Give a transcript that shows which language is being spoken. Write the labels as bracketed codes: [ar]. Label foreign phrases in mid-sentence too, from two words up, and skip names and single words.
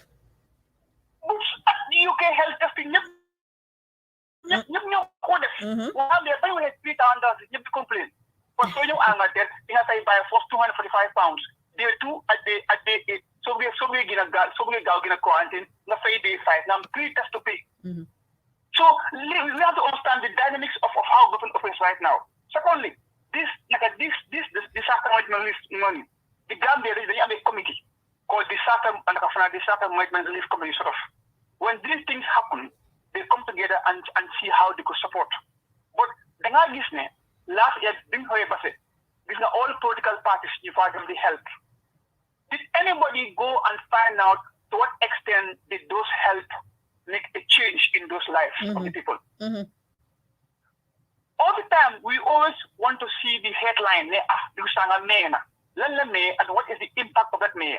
[wo] boots UK health testing ñëpp ñoo ko def waa mais bay waxee $3,000 ñëpp di complain parce que ñëw Angleterre di nga fay bàyyi force £245 [en] day 2 [wo] ak [en] day 8 [wo] soo bëggee gaaw gën a quarantine nga fay day 5 nga am [en] 3 tests to pay so we have to understand the dynamics of how government operates right now. Secondly, this disaster management money, the Gambia [wo] dañu am [en] a committee called disaster management relief committee sort of. When these things happen, they come together and see how they could support. But [wo] da ngaa gis ne [en] last year [wo] bi ñu xoolee base gis na [en] all political parties you find them the help. Did anybody go and find out to what extent did those help make a change in those lives of the people? All the time, we always want to see the headline, and what is the impact of that mayor?